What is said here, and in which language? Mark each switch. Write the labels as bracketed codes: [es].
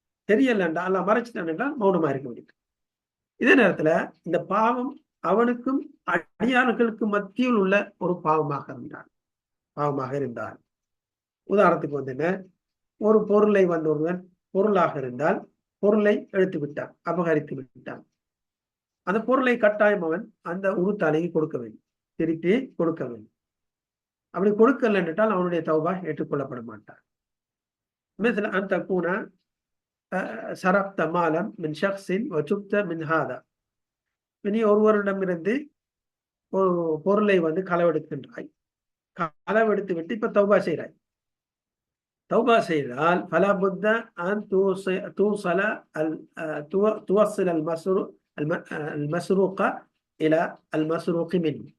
[ta] தெரியல என்றால், அல்லாஹ் மறைச்சிட்டான் என்றால் மௌனமா இருக்க முடியும். இதே நேரத்துல இந்த பாவம் அவனுக்கும் அடியார்களுக்கு மத்தியில் உள்ள ஒரு பாவமாக இருந்தால், உதாரணத்துக்கு ஒரு பொருளை ஒருவன் பொருளாக இருந்தால் பொருளை எடுத்து விட்டான், அபகரித்து விட்டான். அந்த பொருளை கட்டாயம் அவன் அந்த உறுத்தாலைக்கு கொடுக்க வேண்டும், திருப்பி கொடுக்க வேண்டும். அப்படி கொடுக்கல என்றால் அவனுடைய தௌபா ஏற்றுக்கொள்ளப்பட மாட்டான். [ar] مثل أن تكون سرقت مالا من شخص وتبت من هذا. [ta] நீ ஒருவரிடமிருந்து ஒரு பொருளை களவெடுக்கின்றாய், களவெடுத்து விட்டு இப்ப தௌபா செய்கிறாய். தௌபா செய்தால் [ar] ஃபலா புத்த அன் துவஸ்ஸில அல் மஸ்ரூக இலா அல் மஸ்ரூகி மின்.